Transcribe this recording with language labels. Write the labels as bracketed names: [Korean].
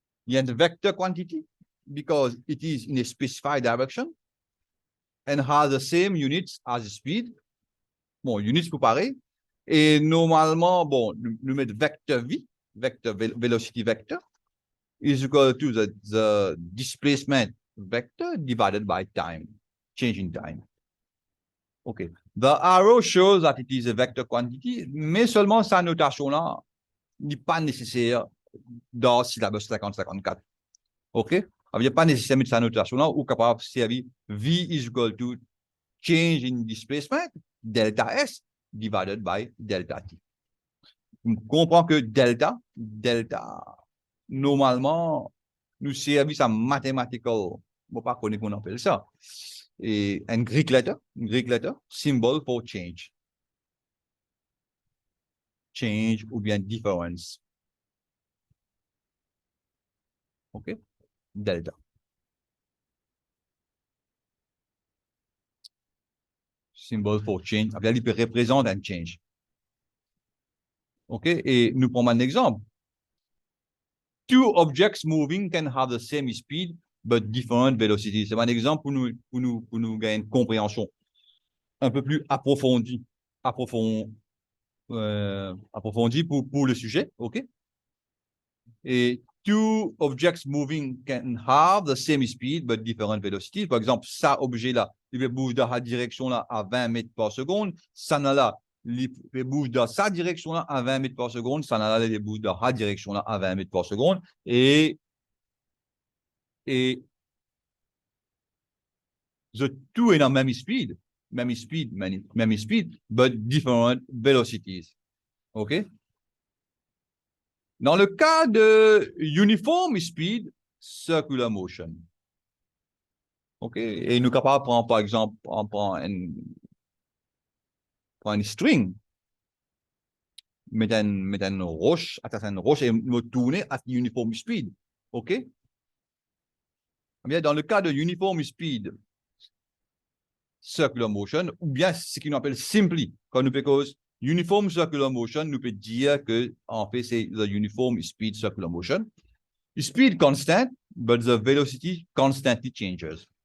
[English] And the vector quantity, because it is in a specified direction and has the same units as the speed. Bon, units [French] pour pareil. Et normalement, bon, nous mettons [English] vector V, vector velocity vector, is equal to the displacement vector divided by time, change in time. OK. The arrow shows that it is a vector quantity, [French] mais seulement sa notation-là n'est pas nécessaire dans le syllabus [English] 50-54. [French] OK? Il n'y a pas nécessairement de sa notation-là ou capable de servir [English] V is equal to change in displacement, delta S, divided by delta T. [French] On comprend que delta, normalement, nous servit à mathematical, je ne sais pas comment on appelle ça, et un Greek letter, [English] symbol for change. [French] Change ou bien difference. OK? Delta. [English] Symbol for change. [French] Il représente un change. OK? Et nous prenons un exemple. [English] Two objects moving can have the same speed but different velocities. [French] C'est un exemple pour nous gagner une compréhension un peu plus approfondie pour le sujet. OK? [English] Et two objects moving can have the same speed but different velocities. [French] Par exemple, ça objet-là, il bouge dans la direction-là à 20 mètres par seconde. Ça là, il bouge dans sa direction-là à 20 mètres par seconde. Ça là, il bouge dans la direction-là à 20 mètres par seconde. Et the two est dans même speed, [English] but different velocities. [French] OK? Dans le cas de uniform speed, circular motion. OK? Et nous sommes capables de prendre, par exemple, on prend une string, mettre une roche, attacher une roche et nous tourner à uniform speed. OK? Eh bien, dans le cas de uniform speed, circular motion, ou bien ce qu'on appelle simply, quand nous faisons uniform circular motion, nous peut dire que en fait c'est [English] the uniform speed circular motion. Speed constant, but the velocity constantly changes.